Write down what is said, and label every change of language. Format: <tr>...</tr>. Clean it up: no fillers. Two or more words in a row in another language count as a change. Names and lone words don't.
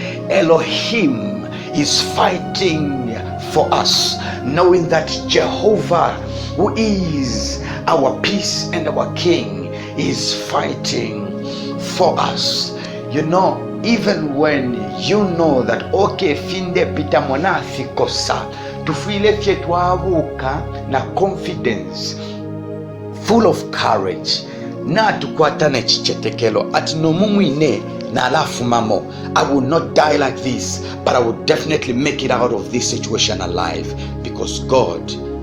<en>Elohim is fighting for us, knowing that Jehovah, who is our peace and our King, is fighting for us. Even when you know that okay,</en> <bem>finde pita monafi kosa, tufile fye twabuka na confidence,</bem> <en>full of courage,</en> <bem>na tukwata ne chichetekelo ati no mumwine na alafu mamo,</bem> <en>I will not die like this, but I will definitely make it out of this situation alive, because God</en>